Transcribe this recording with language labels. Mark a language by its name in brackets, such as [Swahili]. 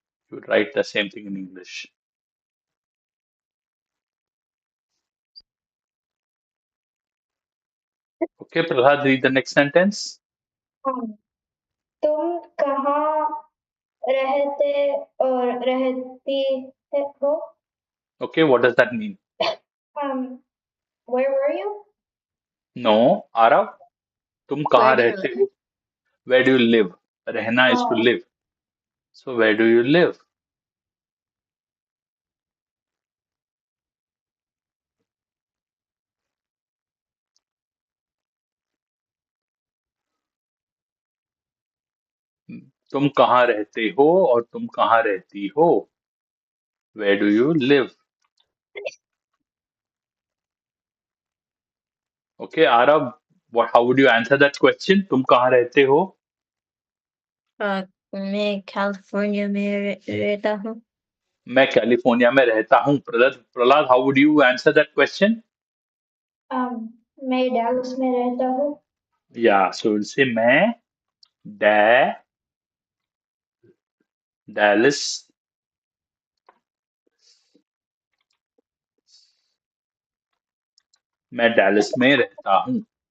[English] You would write the same thing in English. Okay, Prahlad, read the next sentence. [Hindi] um, तुम कहाँ रहते और रहती हो? [English] Okay, what does that mean? Um, where were you? [Hindi] No, Aarav, तुम [English] Where [Hindi] कहाँ [English] do you [Hindi] रहते [English] live? हो? Where do you live? रहना is to Oh, live. So where do you live? [Hindi] तुम कहाँ रहते हो और तुम कहाँ रहती हो? [English] Where do you live? Okay, Arav, what? How would you answer that question? [Hindi] तुम कहाँ रहते हो? मैं कैलिफोर्निया में रहता हूँ. मैं कैलिफोर्निया में रहता हूँ. [English] Prahlad, how would you answer that question? [Hindi] मैं डैलस में रहता हूँ. [English] Yeah, so we'll say [Hindi] मैं Dallas मैं Dallas में रहता हूँ.